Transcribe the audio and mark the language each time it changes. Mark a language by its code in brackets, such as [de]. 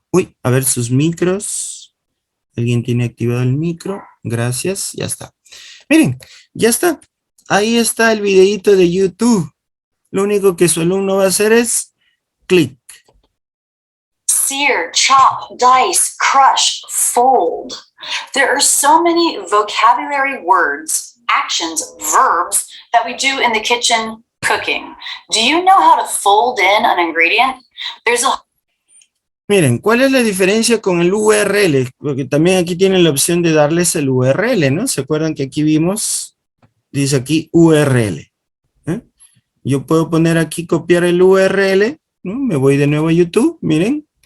[es] Uy, a ver sus micros. ¿Alguien tiene activado el micro? Gracias, ya está. Miren, ya está. Ahí está el videito de YouTube. Lo único que su alumno va a hacer es clic. [en] Sear, chop, dice, crush, fold. There are so many vocabulary words, actions, verbs that we do in the kitchen cooking. Do you know how to fold in an ingredient? There's a [es] Miren, ¿cuál es la diferencia con el URL? Porque también aquí tienen la opción de darles el URL, ¿no? ¿Se acuerdan que aquí vimos? Dice aquí URL. ¿Eh? Yo puedo poner aquí, copiar el URL, ¿no? Me voy de nuevo a YouTube, miren.